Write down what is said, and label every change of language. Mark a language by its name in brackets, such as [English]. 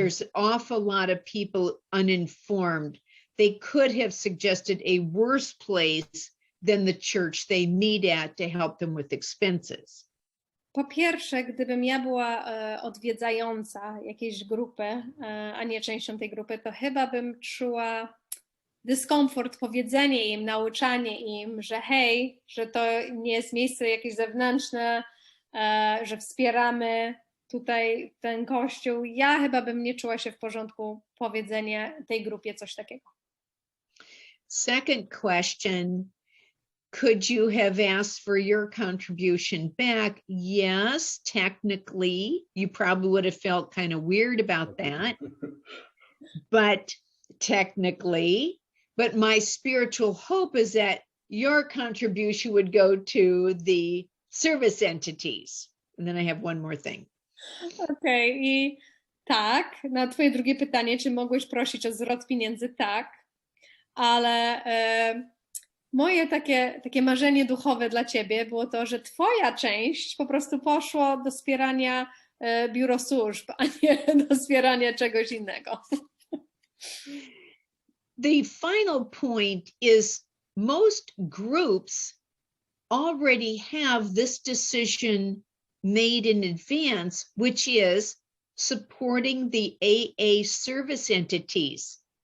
[English] There's an awful lot of people uninformed. They could have suggested a worse place than the church they meet at to help them with expenses. [Polish] Po pierwsze, gdybym ja była odwiedzająca jakiejś grupy, a nie częścią tej grupy, to chyba bym czuła dyskomfort, powiedzenie im, nauczanie im, że hej, że to nie jest miejsce jakieś zewnętrzne, że wspieramy tutaj ten kościół. Ja chyba bym nie czuła się w porządku powiedzenie tej grupie coś takiego. [English] Second question, could you have asked for your contribution back? Yes, technically, you probably would have felt kind of weird about that, but technically, but my spiritual hope is that your contribution would go to the service entities. And then I have one more thing. [Polish] Okej, i tak, na twoje drugie pytanie, czy mogłeś prosić o zwrot pieniędzy? Tak, ale moje takie marzenie duchowe dla ciebie było to, że twoja część po prostu poszło do wspierania biuro służb, a nie do wspierania czegoś innego. [English] The final point is most groups already have this decision made in advance, which is supporting the AA service entities.